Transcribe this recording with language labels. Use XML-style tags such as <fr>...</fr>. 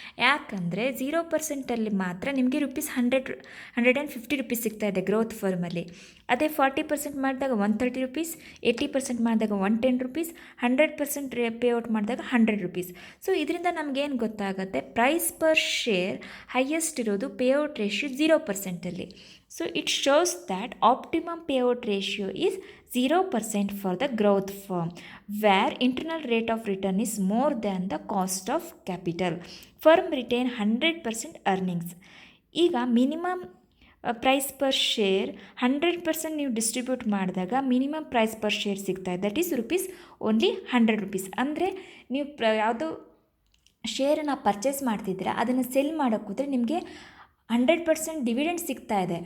<kn>ಯಾಕಂದರೆ 0%ಅಲ್ಲಿ ಮಾತ್ರ ನಿಮಗೆ ₹150 ರುಪೀಸ್ ಸಿಗ್ತಾ ಇದೆ ಗ್ರೋತ್ ಫರ್ಮಲ್ಲಿ. ಅದೇ 40% ಮಾಡಿದಾಗ 130 ರುಪೀಸ್, 80% ಮಾಡಿದಾಗ 110 ರುಪೀಸ್, 100% ಪೇಔಟ್ ಮಾಡಿದಾಗ 100 ರುಪೀಸ್. ಸೊ ಇದರಿಂದ ನಮಗೇನು ಗೊತ್ತಾಗುತ್ತೆ, ಪ್ರೈಸ್ ಪರ್ ಶೇರ್ ಹೈಯೆಸ್ಟ್ ಇರೋದು payout ratio 0%ಅಲ್ಲಿ.</kn> <en>So it shows that optimum payout ratio is 0% for the growth firm, where internal rate of return is more than the cost of capital. Firm retain 100% earnings.</en> <kn>ಈಗ minimum price per share 100% ನೀವು distribute ಮಾಡಿದಾಗ minimum price per share ಸಿಗ್ತಾ ಇದೆ,</kn> <en>That is only ₹100.</en> <kn>ಅಂದರೆ ನೀವು ಯಾವುದೋ ಶೇರನ್ನು purchase ಮಾಡ್ತಿದ್ದೀರಾ, ಅದನ್ನು ಸೆಲ್ ಮಾಡೋಕ್ಕೆ ಹೋದರೆ ನಿಮಗೆ 100% ಡಿವಿಡೆಂಡ್ ಸಿಗ್ತಾ ಇದೆ.</kn>